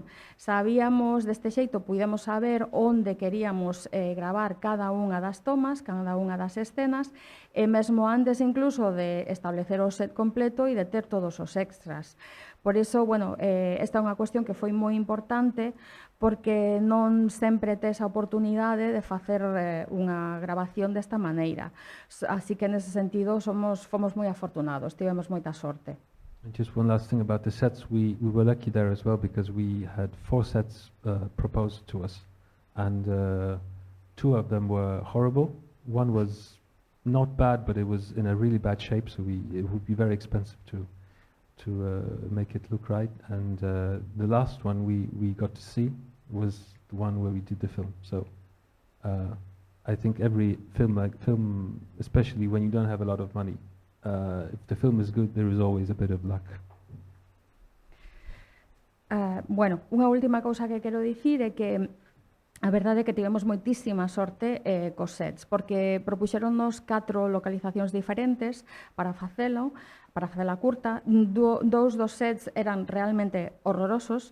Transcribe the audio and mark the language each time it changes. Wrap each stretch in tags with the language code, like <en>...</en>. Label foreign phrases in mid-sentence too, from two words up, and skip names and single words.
<gl>Sabíamos, deste xeito, pudemos saber onde queríamos gravar cada unha das tomas, cada unha das escenas, e mesmo antes incluso de establecer o set completo e de ter todos os extras. Por iso, bueno, esta é unha cuestión que foi moi importante, porque non sempre tes a oportunidade de facer unha grabación desta maneira. Así que, nese sentido, fomos moi afortunados, tivemos moita sorte.</gl> <en>And just one last thing about the sets, we were lucky there as well, because we had 4 sets proposed to us, and 2 of them were horrible. One was not bad, but it was in a really bad shape, so it would be very expensive to make it look right. And the last one we got to see was the one where we did the film. So I think every film, especially when you don't have a lot of money, if the film is good, there is always a bit of luck.</en> <gl>Bueno, unha última cousa que quero dicir é que a verdade é que tivemos moitísima sorte cos sets, porque propuxeronnos 4 localizacións diferentes para facela curta. Dous dos sets eran realmente horrorosos.</gl>